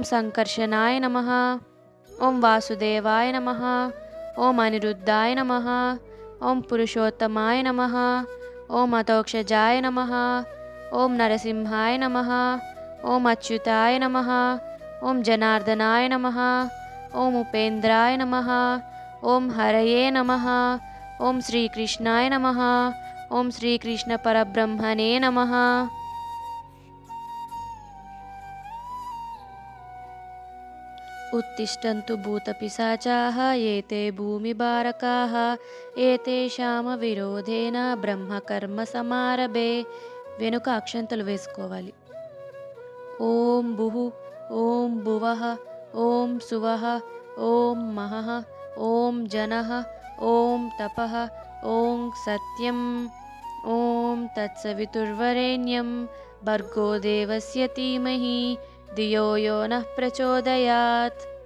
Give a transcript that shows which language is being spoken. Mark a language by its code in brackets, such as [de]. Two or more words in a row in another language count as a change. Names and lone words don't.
[sa] సంకర్షణాయ నమః, ఓం వాసుదేవాయ నమః, ఓం అనిరుద్ధాయ నమః, ఓం పురుషోత్తమాయ నమః, ఓం అతోక్షజాయ నమః, ఓం నరసింహాయ నమః, ఓం అచ్యుతాయ నమః, ఓం జనార్దనాయ నమః, ఓం ఉపేంద్రాయ నమః, ఓం హరయే నమః, ఓం శ్రీకృష్ణాయ నమః, ఓం శ్రీకృష్ణ పరబ్రహ్మణే నమః. उत्तिष्ठन्तु भूतपिशाचाः एते भूमिभारकाः ఏతేషామ విరోధేన బ్రహ్మకర్మ సమారభే. [te] వెనుక అక్షంతలు వేసుకోవాలి. [sa] ఓం భుః, ఓం భువః, ఓం సువః, ఓం మహః, ఓం జనః, ఓం తపః, ఓం సత్యం, ఓం తత్సవితుర్వరేణ్యం భర్గో దేవస్య ధీమహి ధియో యో నః ప్రచోదయాత్.